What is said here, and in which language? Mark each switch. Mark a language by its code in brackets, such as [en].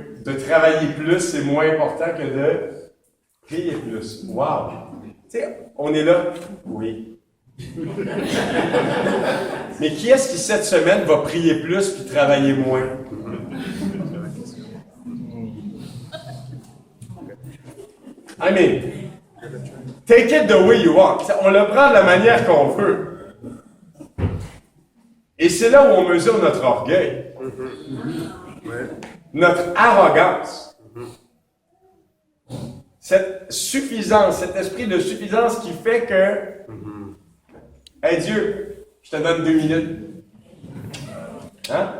[fr] De travailler plus, c'est moins important que de prier plus. Wow! Tu sais, on est là. Oui. Mais qui est-ce qui, cette semaine, va prier plus puis travailler moins? [en] I mean, take it the way you want. [fr] On le prend de la manière qu'on veut. Et c'est là où on mesure notre orgueil, notre arrogance, cette suffisance, cet esprit de suffisance qui fait que hey Dieu, je te donne 2 minutes. Hein?